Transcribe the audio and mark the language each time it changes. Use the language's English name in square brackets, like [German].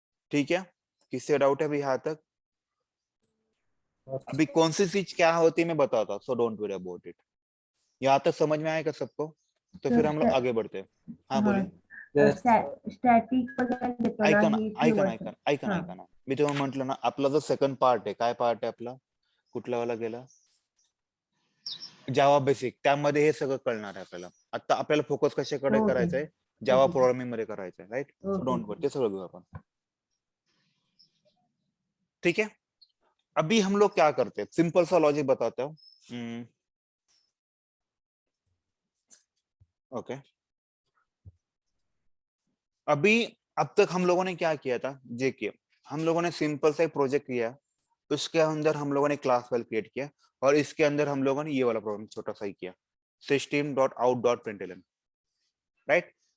[Hindi] ठीक है, किससे डाउट है अभी यहाँ तक? अभी कौन सी चीज क्या होती है मैं बताता हूँ, [English] So don't worry about it. [Hindi] यहाँ तक समझ में आएगा सबको? तो फिर हम लोग आगे बढ़ते हैं। हाँ बोलिए। [Marathi] स्टॅटिक वगैरे देतो ना, ऐका ना, हे ऐका ना, ऐका ना, हा. ऐका ना, मी तेव्हा म्हंटल ना, आपला जो सेकंड पार्ट आहे, काय पार्ट आहे आपला, कुठला वाला गेला, जावा बेसिक, त्यामध्ये हे सगळं कळणार आहे आपल्याला। आता आपल्याला फोकस कशाकडे [English] Okay. [Marathi] करायचा आहे, जावा [English] Okay. [Marathi] प्रोग्रामिंग मध्ये करायचा आहे, राइट? [English] So okay. Don't worry, [Marathi] ते सगळं घेऊ आपण। [Hindi] ठीक है, अभी हम लोग क्या करते हैं, सिंपल सा लॉजिक बताता हूँ। ओके, अभी अब तक हम लोगों ने क्या किया था, देखिए, हम लोगों ने सिंपल सा एक प्रोजेक्ट किया, उसके अंदर हम लोगों ने क्लास फाइल क्रिएट किया, और इसके अंदर हम लोगों ने ये वाला प्रोग्राम छोटा सा ही किया, system dot out dot println, right?